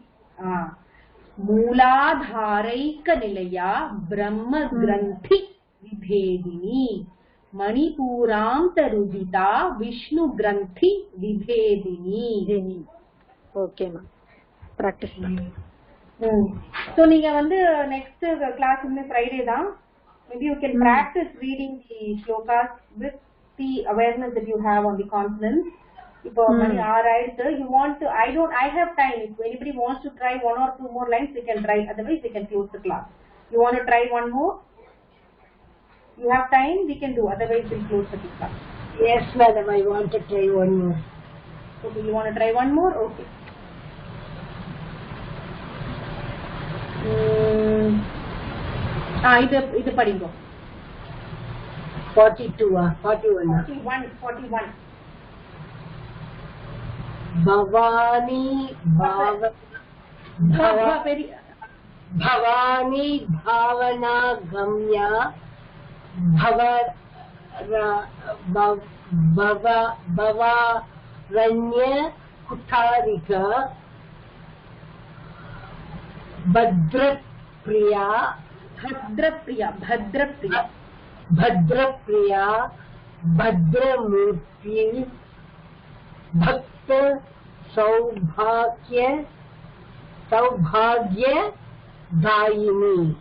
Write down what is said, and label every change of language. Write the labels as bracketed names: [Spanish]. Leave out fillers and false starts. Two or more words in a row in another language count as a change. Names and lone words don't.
[Sanskrit] मूलाधारैक निलया ब्रह्म ग्रन्थि विभेदिनी मणिपूरान्तरुदिता विष्णु ग्रन्थि विभेदिनी. [English] Okay ma'am, [Tamil] பிராக்டிஸ் பண்ணுங்க. சோ நீங்க வந்து [English] next class [Tamil] வந்து ஃப்ரைடே தான். [English] maybe you can practice reading the shlokas with the awareness that you have on the consonants. [Tamil] இப்போ மணி ஆறாயிடுது, [English] you want to, I have time. If anybody wants to try one or two more lines, we can try, otherwise we can close the class. You want to try one more? You have time, we can do, otherwise we'll close the class. Yes madam, I want to try one more. Okay, you want to try one more? Okay. [Tamil] இது படிங்க. 42 41 41 [Sanskrit] भवानी भवानी भावना गम्या भवारण्य कुठारिका भद्रप्रिया भद्रमूर्ति भक्त सौभाग्य दायिनी